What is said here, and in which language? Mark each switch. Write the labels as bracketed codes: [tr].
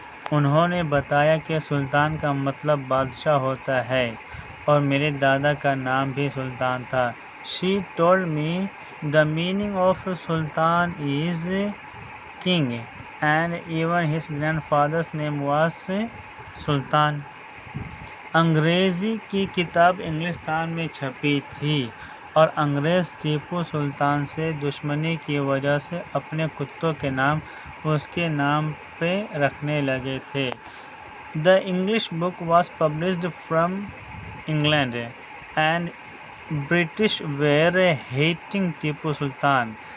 [ur] انہوں نے بتایا کہ سلطان کا مطلب بادشاہ ہوتا ہے اور میرے دادا کا نام بھی سلطان تھا. [en] She told me the meaning of Sultan is king and even his grandfather's name was Sultan. [ur] انگریزی کی کتاب انگلستان میں چھپی تھی اور انگریز ٹیپو سلطان سے دشمنی کی وجہ سے اپنے کتوں کے نام اس کے نام پہ رکھنے لگے تھے. [en] The English book was published from England and British were hating Tipu Sultan.